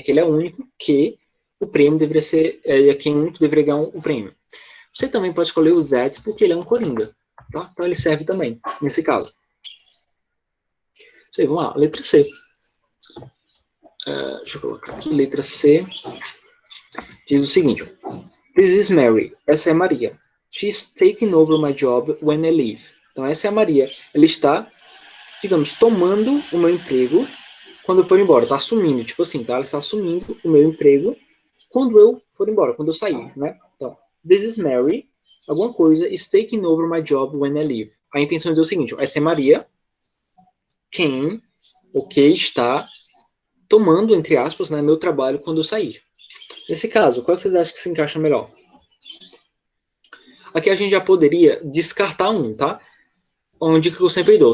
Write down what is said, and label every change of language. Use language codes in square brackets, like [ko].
[pt] Que ele é o único que o prêmio deveria ser, quem único deveria ganhar o prêmio. Você também pode escolher o that, porque ele é um coringa, tá? Então ele serve também, nesse caso. Isso aí, vamos lá, letra C. Deixa eu colocar aqui, letra C. Diz o seguinte. [en] This is Mary. [pt] Essa é Maria. [en] She's taking over my job when I leave. [pt] Então essa é a Maria. Ela está, digamos, tomando o meu emprego quando eu for embora. Está assumindo, tipo assim, tá? Ela está assumindo o meu emprego quando eu for embora, quando eu sair, né? Então, [en] this is Mary. [pt] Alguma coisa [en] is taking over my job when I leave. [pt] A intenção é dizer o seguinte. Essa é Maria. Quem, está tomando, entre aspas, né, meu trabalho quando eu sair. Nesse caso, qual que vocês acham que se encaixa melhor? Aqui a gente já poderia descartar um, tá? Uma dica que eu sempre dou.